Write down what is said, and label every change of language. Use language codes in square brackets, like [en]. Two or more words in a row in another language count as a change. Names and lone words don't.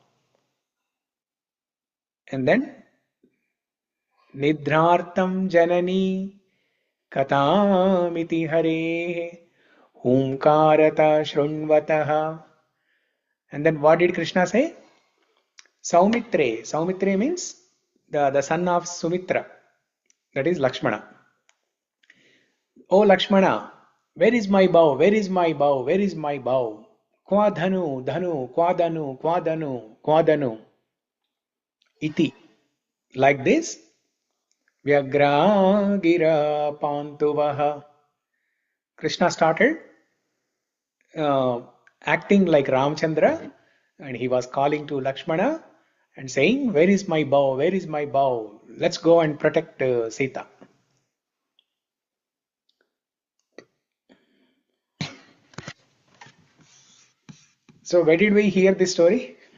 [en] And then, [sa] Nidhrartam Janani Katamiti Hare Humkarata Shrunvataha. [en] And then what did Krishna say? Saumitre. Saumitre means the son of Sumitra. That is Lakshmana. Oh Lakshmana, where is my bow? Where is my bow? Where is my bow? [sa] Kwadhanu, dhanu, kwadanu, kwadanu, kwadanu. Iti. [en] Like this, [sa] Vyagra gira pantuvaha. [en] Krishna started acting like Ramchandra, and he was calling to Lakshmana and saying, where is my bow? Where is my bow? Let's go and protect Sita. So where did we hear this story?